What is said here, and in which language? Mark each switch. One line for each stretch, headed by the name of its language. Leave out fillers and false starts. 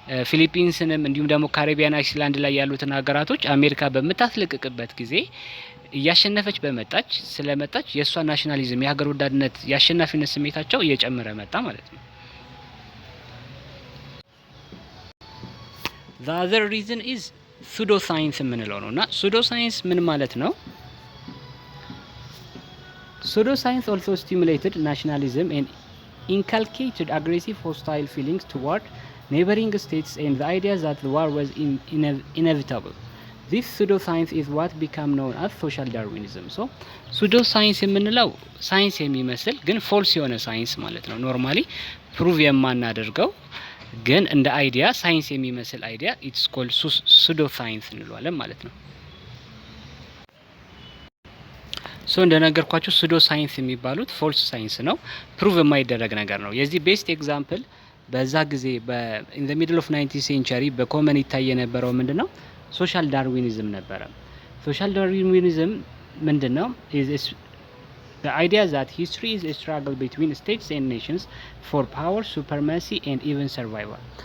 Amharic: ፊሊፒንስንም እንዲሁም ደግሞ ካሪቢያን አይስላንድ ላይ ያሉትን ሀገራቶች አሜሪካ በምታስለቅቅበት ጊዜ እያሸነፈች ስለመጣች የእሷ ናሽናሊዝም የሀገር ወዳድነት የአሸናፊነት ስሜታቸው እየጨመረ መጣ ማለት ነው።
English: the other reason is pseudo science
Amharic: የምንለው ነውና pseudo science ምን ማለት ነው?
English: pseudo science also stimulated nationalism and inculcated aggressive hostile feelings toward neighboring states and the idea that the war was inevitable. This pseudo science is what became known as social Darwinism.
Amharic: So pseudo science የምንለው ሳይንስ የሚመስል ግን ፎልስ የሆነ ሳይንስ ማለት ነው። ኖርማሊ ፕሩቭ የማናደርገው ግን እንደ አይዲያ ሳይንስ የሚመስል አይዲያ ኢትስ ኮልድ ሱዶ ሳይንስ እንለዋለን ማለት ነው። ሶ እንደነገርኳችሁ ሱዶ ሳይንስ የሚባሉት ፎልስ ሳይንስ ነው፣ ፕሩቭ የማይደረግ ነገር ነው። የዚህ ቤስት ኤግዛምፕል በዛ ጊዜ ኢን ዘ ሚድል ኦፍ 19th ሴንቸሪ በኮመን ይታይ የነበረው ምንድነው? ሶሻል ዳርዊኒዝም ነበረ። ሶሻል ዳርዊኒዝም ምንድነው?
English: The idea that history is a struggle between states and nations for power, supremacy and even survival.